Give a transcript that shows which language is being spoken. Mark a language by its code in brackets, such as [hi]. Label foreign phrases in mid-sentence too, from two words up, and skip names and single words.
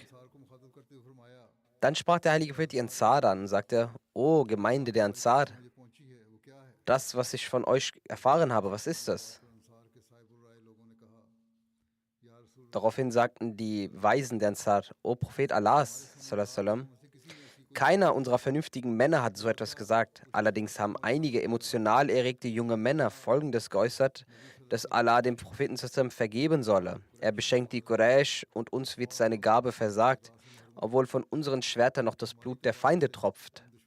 [de] Dann sprach der heilige Prophet die Ansar an und sagte, O Gemeinde der Ansar, das, was ich von euch erfahren habe, was ist das? Daraufhin sagten die Weisen der Ansar, O Prophet Allahs, [ar] صلى الله عليه وسلم, [de] keiner unserer vernünftigen Männer hat so etwas gesagt. Allerdings haben einige emotional erregte junge Männer Folgendes geäußert, dass Allah dem Propheten vergeben solle. Er beschenkt die Quraysh und uns wird seine Gabe versagt, obwohl von unseren Schwertern noch das Blut der Feinde tropft.